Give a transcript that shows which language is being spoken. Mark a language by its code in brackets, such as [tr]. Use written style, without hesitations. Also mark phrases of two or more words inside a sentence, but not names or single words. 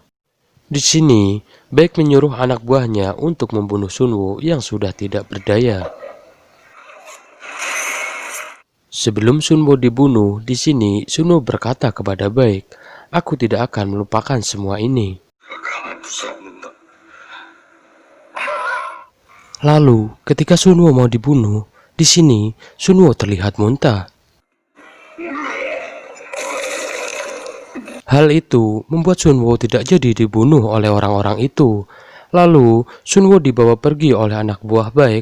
[id] Di sini, Baek menyuruh anak buahnya untuk membunuh Sunwo yang sudah tidak berdaya. Sebelum Sunwo dibunuh, di sini Sunwo berkata kepada Baek, "Aku tidak akan melupakan semua ini." [ko] 가만 두지 않는다. [id] Lalu, ketika Sunwo mau dibunuh, di sini Sunwo terlihat muntah. Hal itu membuat Sunwo tidak jadi dibunuh oleh orang-orang itu. Lalu, Sunwo dibawa pergi oleh anak buah Baek.